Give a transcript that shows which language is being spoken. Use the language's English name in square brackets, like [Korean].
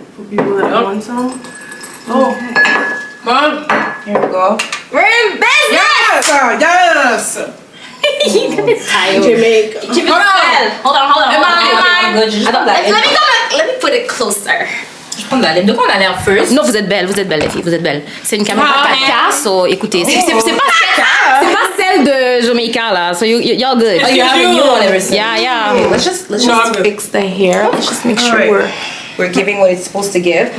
[English] For people that want some. Oh. [French] Bon. [English] Here we go. We're in business! Yes! Jamaica. Keep it still. Hold on. Am I? [French] Attends, [English] let me put it closer. [French] Je prends de la lime. De quoi on a l'air first? Non, vous êtes belles, les filles, vous êtes belles. C'est une caméra Ah, 4K, so écoutez, c'est pas celle de Jamaica là, [English] so you're good. Oh, you have a new one ever since. Yeah, yeah. Okay, let's just No, I'm good. fix the hair. Let's just make sure Alright. we're giving what it's supposed to give.